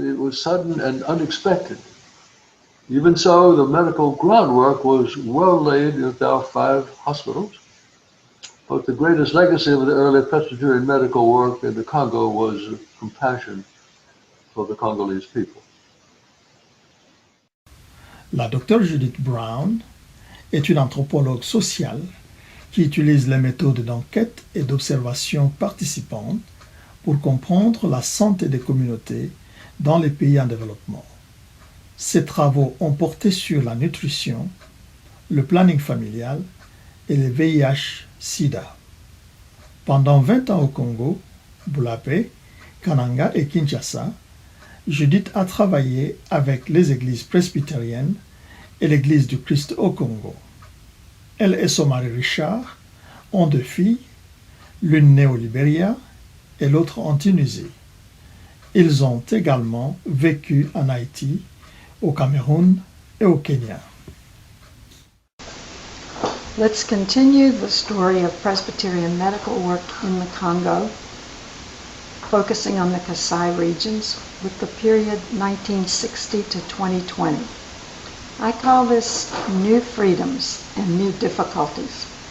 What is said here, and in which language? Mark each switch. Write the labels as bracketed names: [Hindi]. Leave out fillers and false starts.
[English] It was sudden and unexpected. Even so, the medical groundwork was well laid with our 5 hospitals. But the greatest legacy of the early Presbyterian medical work in the Congo was compassion for the Congolese people. [French] La docteure Judith Brown est une anthropologue sociale qui utilise les méthodes d'enquête et d'observation participantes pour comprendre la santé des communautés dans les pays en développement. Ses travaux ont porté sur la nutrition, le planning familial et le VIH-Sida. Pendant 20 ans au Congo, Bulape, Kananga et Kinshasa, Judith a travaillé avec les églises presbytériennes et l'Église du Christ au Congo. Elle et son mari Richard ont 2 filles, l'une née au Libéria et l'autre en Tunisie. Ils ont également vécu en Haïti, au Cameroun et au Kenya. [English] Let's continue the story of Presbyterian medical work in the Congo, focusing on the Kasai regions with the period 1960 to 2020. I call this new freedoms and new difficulties.